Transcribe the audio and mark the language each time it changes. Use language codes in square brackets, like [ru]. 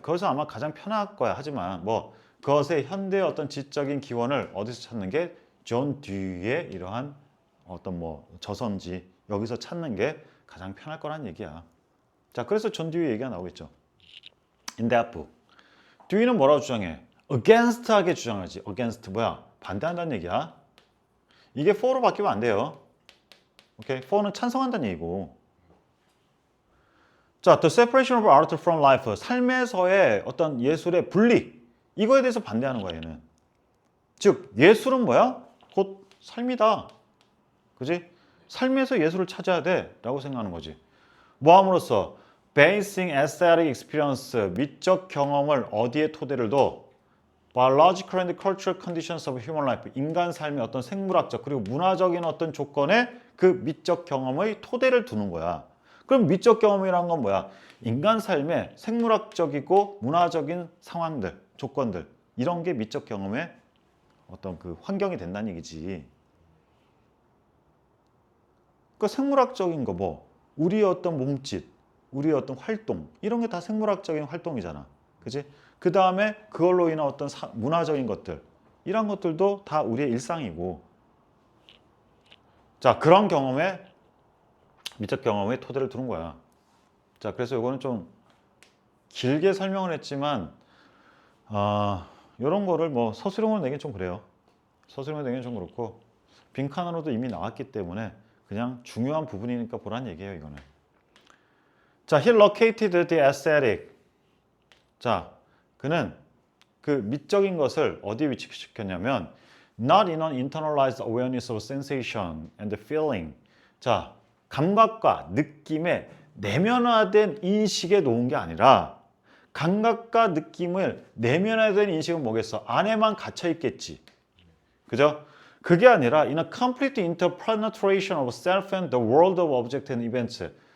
[ko] 거기서 아마 가장 편할 거야. 하지만 뭐 그것의 현대의 어떤 지적인 기원을 어디서 찾는 게 존 듀이의 이러한 어떤 뭐 저선지 여기서 찾는 게 가장 편할 거란 얘기야. 자, 그래서 존 듀이 얘기가 나오겠죠. [en] In that book. [ko] 듀이는 뭐라고 주장해? against하게 주장하지. against 뭐야? 반대한다는 얘기야. 이게 for로 바뀌면 안 돼요. 오케이? for는 찬성한다는 얘기고. [en] 자, the separation of art from life. [ko] 삶에서의 어떤 예술의 분리. 이거에 대해서 반대하는 거야, 얘는. 즉, 예술은 뭐야? 곧 삶이다. 그지? 삶에서 예술을 찾아야 돼. 라고 생각하는 거지. 뭐 함으로써? [en] basing aesthetic experience. [ko] 미적 경험을 어디에 토대를 둬? [en] biological and cultural conditions of human life. [ko] 인간 삶의 어떤 생물학적 그리고 문화적인 어떤 조건에 그 미적 경험의 토대를 두는 거야. 그럼 미적 경험이란 건 뭐야? 인간 삶의 생물학적이고 문화적인 상황들, 조건들 이런 게 미적 경험의 어떤 그 환경이 된다는 얘기지. 그 생물학적인 거 뭐 우리의 어떤 몸짓, 우리의 어떤 활동 이런 게 다 생물학적인 활동이잖아. 그지? 그 다음에 그걸로 인한 어떤 문화적인 것들 이런 것들도 다 우리의 일상이고 자 그런 경험에 미적 경험의 토대를 두는 거야. 자 그래서 이거는 좀 길게 설명을 했지만 이런 거를 뭐 서술형으로 내긴 좀 그래요. 서술형으로 내긴 좀 그렇고 빈칸으로도 이미 나왔기 때문에 그냥 중요한 부분이니까 보란 얘기예요. 이거는. [en] 자, he located the aesthetic. [ko] 자, 그는 그 미적인 것을 어디에 위치시켰냐면 [en] not in an internalized awareness of sensation and feeling. [ko] 자, 감각과 느낌의 내면화된 인식에 놓은 게 아니라 감각과 느낌을 내면화된 인식은 뭐겠어? 안에만 갇혀 있겠지. 그죠? 그게 아니라 [en] in a complete interpenetration of self and the world of object and events.